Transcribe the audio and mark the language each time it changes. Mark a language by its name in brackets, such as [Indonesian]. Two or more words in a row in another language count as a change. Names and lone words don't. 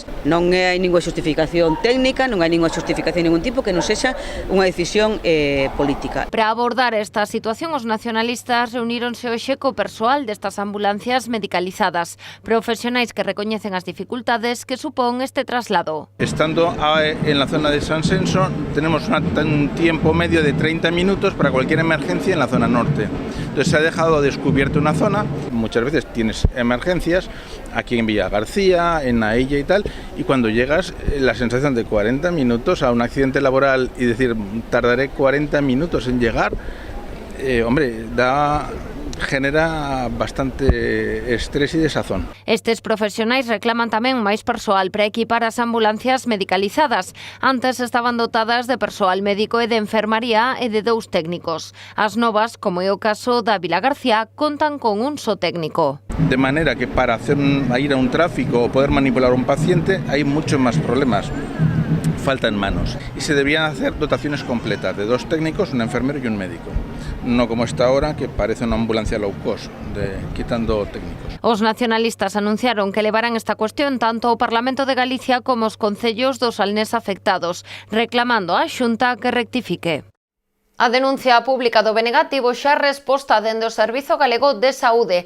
[Galician] Non hai ninguna xustificación técnica, non hai ninguna xustificación de ningún tipo que non sexa unha decisión política. Para abordar esta situación, os nacionalistas reuníronse hoxe co persoal destas ambulancias medicalizadas, profesionais que recoñecen as dificultades que supón este traslado. [Spanish] Estando en la zona de Sanxenxo, tenemos un tiempo medio de 30 minutos para cualquier emergencia en la zona norte. Entonces se ha dejado descubierta una zona, muchas veces tienes emergencias aquí en Villagarcía, en Ailla y tal, y cuando llegas la sensación de 40 minutos a un accidente laboral y decir tardaré 40 minutos en llegar, hombre, genera bastante estrés e desazón. [Galician] Estes profesionais reclaman tamén máis persoal para equipar as ambulancias medicalizadas. Antes estaban dotadas de persoal médico e de enfermaría e de 2 técnicos. As novas, como é o caso da Vila García, contan con un só técnico. [Spanish] De manera que para ir a un tráfico o poder manipular a un paciente hay muchos más problemas. Faltan manos y se debían hacer dotaciones completas de 2 técnicos, un enfermero y un médico. No como está ahora, que parece una ambulancia [English] low cost, [Spanish] quitando técnicos. [Galician] Os nacionalistas anunciaron que levarán esta cuestión tanto ao Parlamento de Galicia como aos concellos do Salnés afectados, reclamando á Xunta que rectifique. A denuncia pública do BNG tivo xa resposta dende o Servizo Galego de Saúde.